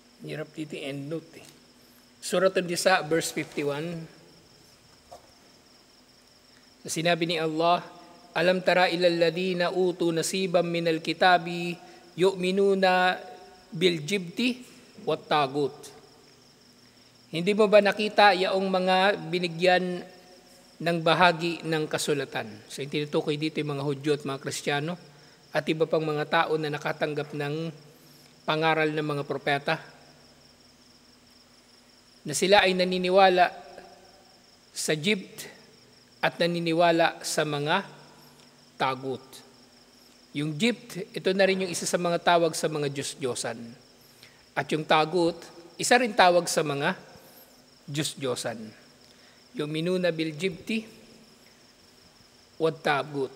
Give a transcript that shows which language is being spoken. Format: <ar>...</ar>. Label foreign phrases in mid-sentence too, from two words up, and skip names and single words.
<tl>Hirap dito yung</tl> <en>end note</en> <tl>eh. Surah An-Nisa, verse 51. Sinabi ni Allah,</tl> <ar>ألم تر إلى الذين أوتوا نصيبا من الكتاب يؤمنون بالجبت والطاغوت.</ar> <tl>Hindi mo ba nakita yaong mga binigyan ng bahagi ng kasulatan? So yung tinutukoy dito yung mga Hudyo at mga Kristiyano at iba pang mga tao na nakatanggap ng pangaral ng mga propeta, na sila ay naniniwala sa jibt at naniniwala sa mga tagut. Yung jibt, ito na rin yung isa sa mga tawag sa mga Diyos-Diyosan. At yung tagut, isa rin tawag sa mga Diyos-Diyosan.</tl> <ar>Yung يؤمنون بالجبت والطاغوت.</ar>